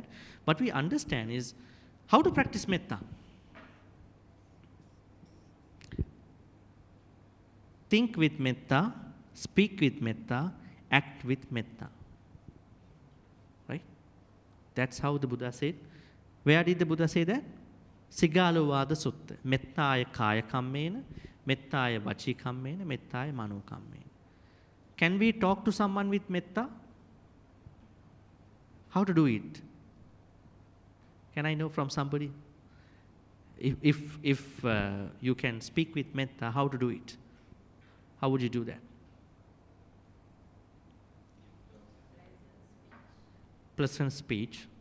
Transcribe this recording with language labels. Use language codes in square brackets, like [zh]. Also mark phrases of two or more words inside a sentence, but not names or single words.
[en] But we understand is how to practice metta. Think with metta, speak with metta, act with metta. Right? That's how the Buddha said. Where did the Buddha say that? Sigalovada Sutta. [pi] Mettaya kaya kammena, mettaya vachi kammena, mettaya mano kammena. [en] Can we talk to someone with metta? How to do it? Can I know from somebody? If you can speak with metta, how to do it? How would you do that? Pleasant speech.